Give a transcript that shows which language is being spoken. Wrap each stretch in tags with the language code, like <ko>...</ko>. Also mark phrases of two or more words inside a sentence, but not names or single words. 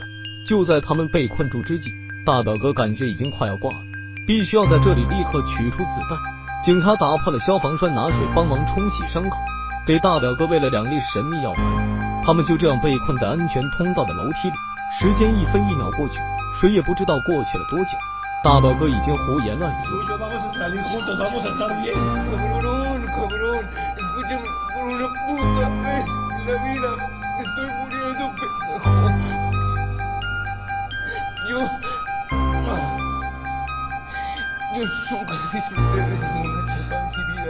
<zh>就在他们被困住之际，大表哥感觉已经快要挂了，必须要在这里立刻取出子弹。警察打破了消防栓，拿水帮忙冲洗伤口，给大表哥喂了2粒神秘药丸。他们就这样被困在安全通道的楼梯里，时间1分1秒过去，谁也不知道过去了多久。大表哥已经胡言乱语。</zh> <es>Yo nunca disfruté de ninguna etapa en mi vida.</es>